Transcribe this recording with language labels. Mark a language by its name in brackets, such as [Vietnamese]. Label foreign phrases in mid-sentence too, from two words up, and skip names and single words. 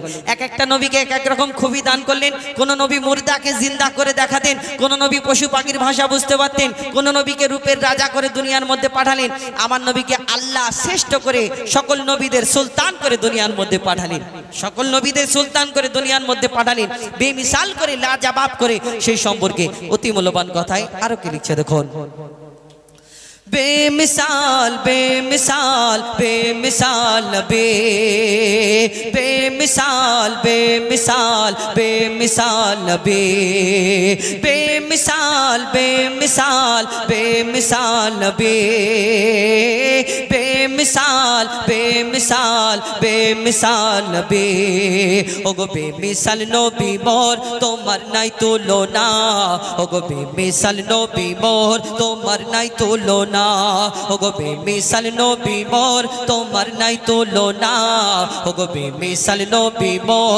[Bangla] এক একটা নবীকে এক এক রকম খুবই দান করলেন। কোন নবী মুর্দাকে জিন্দা করে দেখাতেন, কোন নবী পশু পাখির ভাষা বুঝতে পারতেন, কোন নবীকে রূপের রাজা করে দুনিয়ার মধ্যে পাঠালেন। আমার নবীকে আল্লাহ শ্রেষ্ঠ করে সকল নবীদের সুলতান করে দুনিয়ার মধ্যে পাঠালেন, সকল নবীদের সুলতান করে দুনিয়ার মধ্যে পাঠালেন, বেমিসাল করে লাজবাব করে। সেই সম্পর্কে অতি মূল্যবান কথায় আরো কি লিখছে দেখুন। বেমিসাল বেমিসাল বেমিসাল নবী বেমিসাল বেমিসাল বেমিসাল নবী বেমিসাল বেমিসাল বেমিসাল নবী বেমিসাল বেমিসাল বেমিসাল নবী ওগো বেমিসাল নবী মোর তোমার নাই তুলনা ওগো বেমিসাল নবী মোর তোমার নাই তুলনা ওগো বেমিসাল নবী মোর तोमार नाई तुलना ओगो बेमिसाल नबी मोर